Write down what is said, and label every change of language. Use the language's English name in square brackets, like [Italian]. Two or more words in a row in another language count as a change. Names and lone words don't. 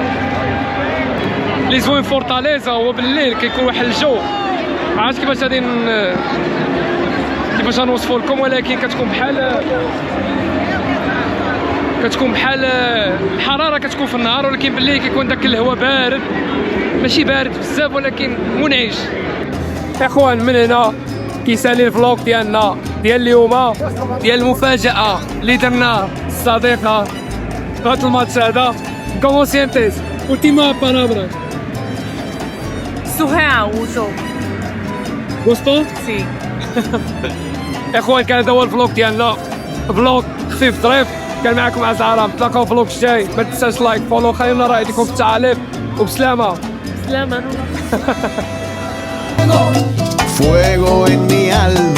[Arabic] اللي زوين فورتاليزا هو بالليل كيكون واحد الجو، عرفت كيفاش غادي كيفاش غنوصفو لكم، ولكن كتكون بحال الحراره كتكون في النهار، ولكن بالليل كيكون داك الهواء بارد، ماشي بارد بزاف ولكن منعش. اخوان من هنا كيسالي الفلوق ديالنا ديال اليوم، ديال المفاجاه اللي درنا الصديقه في هذا الماتش هذا. [French] comment sentez [Spanish] última palabra. [Portuguese] Surreal o jogo. Gostou? Sim. [Arabic] اخوان كان هذا هو الفلوق ديالنا، فلوق خفيف ظريف. كان معكم عز عرام، نتلاقاو في الفلوق الجاي. ما تنساش [English] like follow, [Arabic] خلينا رأي لكم في التعاليق وبسلامه. [Spanish] Lama. Fuego en mi alma.